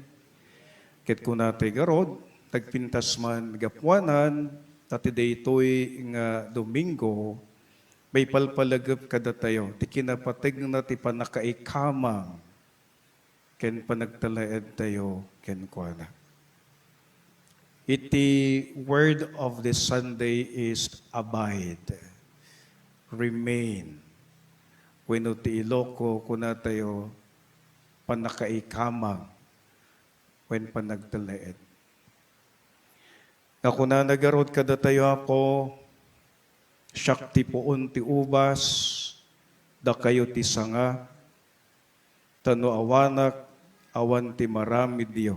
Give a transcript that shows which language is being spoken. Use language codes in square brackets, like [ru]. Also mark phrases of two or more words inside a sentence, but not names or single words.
[ilo] Ket kuna tayo garod, tagpintas man gapuanan, tati daytoy nga Domingo, may palpalagap kada tayo. Ti kinapateg na ti panakaikamang, ken panagtalaed tayo, ken kuana. [en] Iti word of this Sunday is abide, remain. [ilo] Wenno ti Iloko kuna tayo panakaikamang when panagtalaed. Ako na nagarod kada tayo ako, siyak ti puon ti ubas, da kayo ti sanga, tano awanak, awan ti marami diyo.